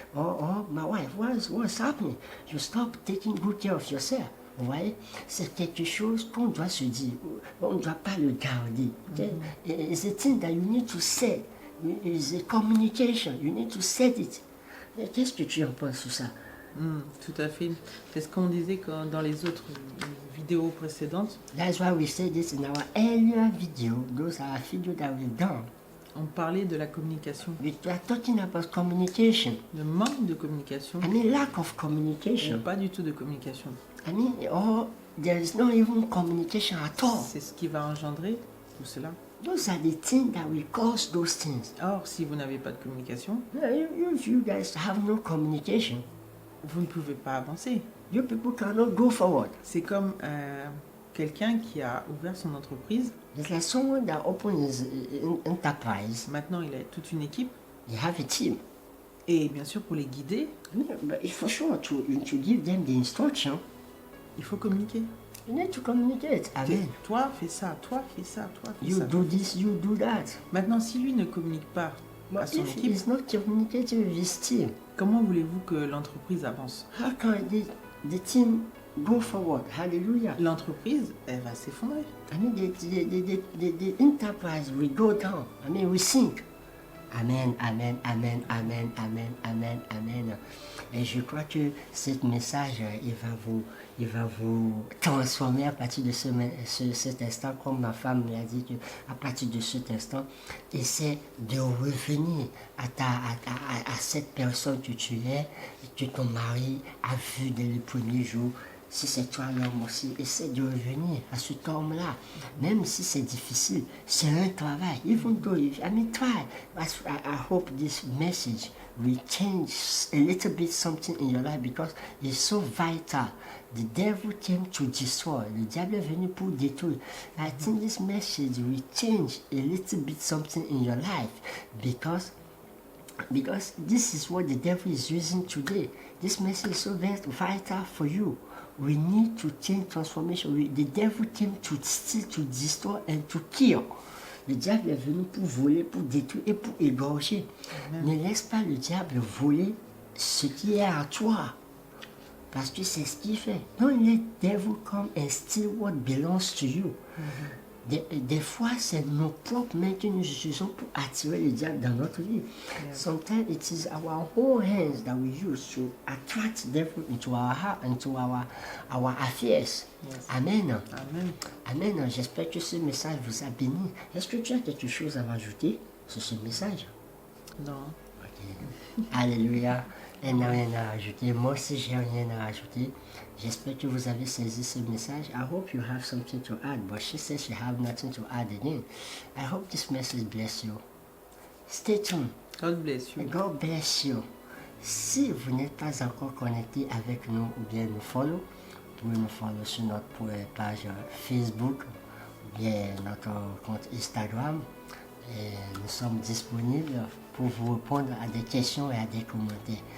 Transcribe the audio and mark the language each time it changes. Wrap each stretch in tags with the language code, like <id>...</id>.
<en>Or my wife, what's happening? You stop taking good care of yourself.</en> <fr>Vous voyez, c'est quelque chose qu'on doit se dire, on ne doit pas le garder.</fr> <en>Okay? It's a thing that you need to say. It's a communication, you need to set it.</en> <fr>Qu'est-ce que tu en penses sur ça? Tout à fait. C'est ce qu'on disait dans les autres vidéos précédentes.</fr> <en>That's why we said this in our earlier video. Those are videos that we've done.</en> <fr>On parlait de la communication.</fr> <en>We are talking about communication.</en> <fr>Le manque de communication.</fr> <en>I mean, lack of communication.</en> <fr>Pas du tout de communication.</fr> <en>I mean, there is not even communication at all.</en> <fr>C'est ce qui va engendrer tout cela.</fr> <en>Those are the things that will cause those things.</en> <fr>Or, si vous n'avez pas de communication,</fr> <en>you guys have no communication,</en> <fr>vous ne pouvez pas avancer.</fr> <en>you people cannot go forward.</en> <fr>C'est comme quelqu'un qui a ouvert son entreprise.</fr> <en>It's like someone that opens his enterprise.</en> <fr>Maintenant, il a toute une équipe.</fr> <en>You have a team.</en> <fr>Et bien sûr, pour les guider,</fr> <en>But for sure, to give them the instruction,</en> <fr>il faut communiquer.</fr> <en>you need to communicate. Amen.</en> <fr>Toi, fais ça, toi, fais ça, toi, fais</fr> <en>You</en> <fr>ça.</fr> <en>do this, you do that.</en> <fr>Maintenant, si lui ne communique pas à</fr> <en>But</en> <fr>son</fr> <en>if</en> <fr>équipe,</fr> <en>he's not communicating with his team,</en> <fr>comment voulez-vous que l'entreprise avance?</fr> <en>how can the team go forward? Hallelujah.</en> <fr>L'entreprise, elle va s'effondrer.</fr> <en>I mean, the enterprise will go down. I mean, we sink. Amen, amen, amen, amen, amen, amen, amen.</en> <fr>Et je crois que ce message, il va vous transformer à partir de cet instant, comme ma femme l'a dit, que à partir de cet instant, essaie de revenir à cette personne que tu es, que ton mari a vu dès le premier jour. Si c'est toi l'homme aussi, essaie de revenir à cet homme-là. Même si c'est difficile, c'est un travail.</fr> <en>Even though, I mean, try. I hope this message will change a little bit something in your life because it's so vital. The devil came to destroy.</en> <fr>Le diable est venu pour détruire.</fr> <en>I think this message will change a little bit something in your life because this is what the devil is using today. This message is so vital for you. We need to change transformation. The devil came to steal, to destroy and to kill.</en> <fr>Le diable est venu pour voler, pour détruire et pour égorger. Ne laisse pas le diable voler ce qui est à toi. Parce que c'est ce qu'il fait.</fr> <en>Don't let the devil come and steal what belongs to you.</en> <fr>Des fois, c'est nos propres mains que nous utilisons pour attirer le diable dans notre vie.</fr> <en>Yeah. Sometimes it is our whole hands that we use to attract the devil into our heart, into our affairs. Yes. Amen. Amen. Amen.</en> <fr>J'espère que ce message vous a béni. Est-ce que tu as quelque chose à rajouter sur ce message? Non. Ok. Alléluia. Elle n'a rien à rajouter. Moi aussi, j'ai rien à rajouter. J'espère que vous avez saisi ce message.</fr> <en>I hope you have something to add, but she says she have nothing to add again. I hope this message bless you. Stay tuned. God bless you. God bless you.</en> <fr>Si vous n'êtes pas encore connecté avec nous ou bien nous follow, vous pouvez nous follow sur notre page Facebook ou bien notre compte Instagram. Et nous sommes disponibles pour vous répondre à des questions et à des commentaires.</fr>